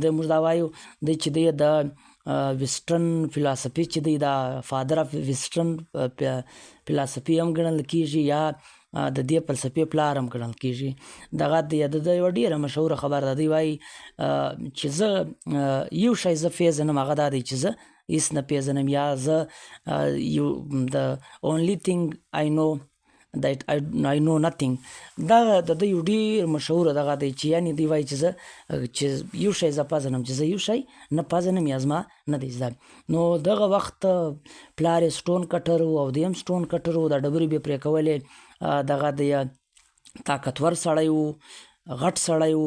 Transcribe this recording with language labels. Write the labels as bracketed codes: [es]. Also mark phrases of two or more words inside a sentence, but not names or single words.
[ps] د موږ دا وایو دی چې دی د [en] western philosophy [ps] چې دی دا [en] father of western philosophy [ps] هم ګڼل کېږي یا د دې فلسفې پلار هم ګڼل کېږي. دغه د یوه ډېره مشهوره خبره ده، دوی وایي چې زه یو شی زه پیژنم هغه دا دی چې زه هېڅ نه پیژنم، یا زه د [en] only thing I know that I know nothing. [ps] دا د دوی یو ډېر مشهوره دغه دی چې یعنې دوی وایي چې یو شی زه پېژنم چې زه یو شی نه پېژنم یا زما نه دی زده. نو دغه وخت پلار یې [en] stone cutter [ps] و او دی هم [en] stone cutter [ps] و، دا ډبرې به یې پرې کولې. دغه د طاقتور سړی و، غټ سړی و.